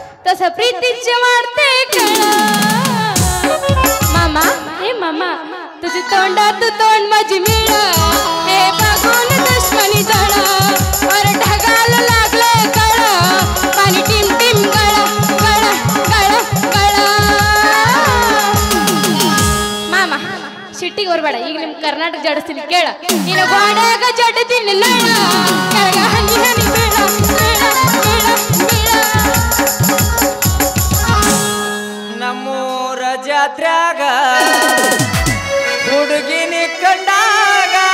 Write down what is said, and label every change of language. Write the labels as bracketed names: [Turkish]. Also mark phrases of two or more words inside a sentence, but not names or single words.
[Marathi] तसं प्रीतीचे वाढते मामा हे मामा तुझे तोंडात तोंड माझी मिळ हे बघून दुश्मनी जळ वर ढगाला लागले कळ पाणी टिम टिम गळ गळ गळ गळ मामा [Kannada] ಶಿಟ್ಟಿಗೆ ಬರಬೇಡ ಈಗ ನಿಮ್ಮ ಕರ್ನಾಟಕ ಜಡಿಸ್ತೀನಿ ಕೇಳ ನೀನು ಗೋಡೆಗ ಜಡದಿನ ಲಳ ಕೆಳಗ ಹನಿ ಹನಿ ಬೀಳ ಬೀಳ ಬೀಳ ಬೀಳ ನಮ್ಮೂರ ಜಾತ್ರ್ಯಾಗ ಹುಡುಗಿನಿ ಕಂಡಾಗ